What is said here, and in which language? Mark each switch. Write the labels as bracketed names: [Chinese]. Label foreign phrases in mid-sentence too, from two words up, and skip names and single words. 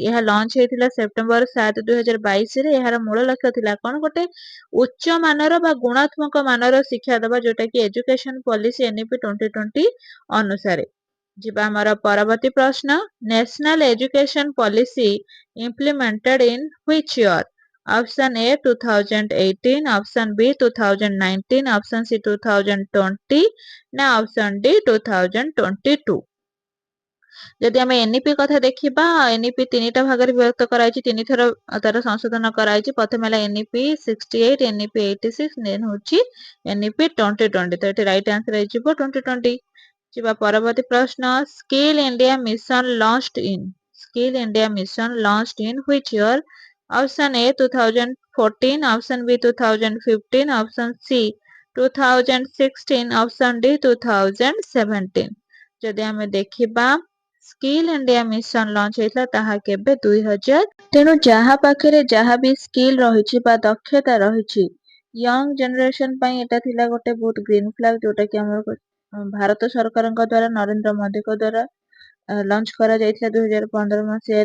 [Odia] ଏହା ଲଞ୍ଚ ହେଇଥିଲା ସେପ୍ଟେମ୍ବର 7 2022 ରେ। ଏହାର ମୂଳ ଲକ୍ଷ୍ୟ ଥିଲା କଣ? ଗୋଟେ ଉଚ୍ଚ ମାନର ବା ଗୁଣାତ୍ମକ ମାନର ଶିକ୍ଷା ଦେବା, ଯୋଉଟା କି [English] education policy [Odia] ଏନଇପି 2020 ଅନୁସାରେ। ଯିବା ଆମର ପରବର୍ତ୍ତୀ ପ୍ରଶ୍ନ, [English] National Education Policy implemented in which year? Option A 2018, option B 2019, option C 2020 ନା option D 2022। [Odia] ଯଦି ଆମେ ଏନଇପି କଥା ଦେଖିବା, ଏନଇପି ତିନିଟା ଭାଗରେ ବିଭକ୍ତ କରାଯାଇଛି, ତିନିଥର ତାର ସଂଶୋଧନ କରାଯାଇଛି। ପ୍ରଥମେ ହେଲା ଏନଇପି 68, ଏନଇପି 86, ଦେନ୍ ହଉଛି ଏନଇପି 2020। ତ ଏଠି [English] right answer [Odia] ହେଇଯିବ 2020। ଯିବା ପରବର୍ତ୍ତୀ ପ୍ରଶ୍ନ, [English] Skill India Mission launched in which year? Option A 2014, option B 2015, option C 2016, option D 2017। [Odia] ଯଦି ଆମେ ଦେଖିବା ସ୍କିଲ ଇଣ୍ଡିଆ ମିଶନ ଲଞ୍ଚ ହେଇଥିଲା ତାହା କେବେ? 2000। ତେଣୁ ଯାହା ପାଖରେ ଯାହା ବି ସ୍କିଲ ରହିଛି ବା ଦକ୍ଷତା ରହିଛି, [English] young generation [Odia] ପାଇଁ ଏଟା ଥିଲା ଗୋଟେ ବହୁତ [English] green flag, [Odia] ଯୋଉଟା କି ଆମର ଭାରତ ସରକାରଙ୍କ ଦ୍ଵାରା, ନରେନ୍ଦ୍ର ମୋଦିଙ୍କ ଦ୍ଵାରା ଲଞ୍ଚ କରାଯାଇଥିଲା 2015 ମସିହାରେ।